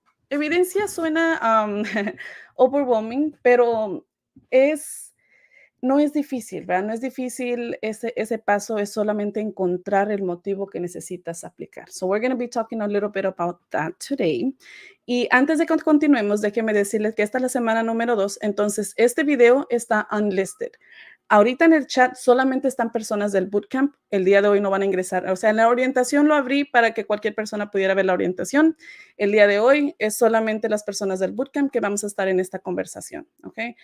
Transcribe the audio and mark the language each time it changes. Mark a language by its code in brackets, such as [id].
[es] Evidencia suena overwhelming, pero no es difícil, ¿verdad? No es difícil ese paso, es solamente encontrar el motivo que necesitas aplicar. [en] So we're going to be talking a little bit about that today. [es] Y antes de que continuemos, déjenme decirles que esta es la semana número 2, entonces este video está unlisted. Ahorita en el chat solamente están personas del bootcamp. El día de hoy no van a ingresar. O sea, en la orientación lo abrí para que cualquier persona pudiera ver la orientación. El día de hoy es solamente las personas del bootcamp que vamos a estar en esta conversación. ¿Ok?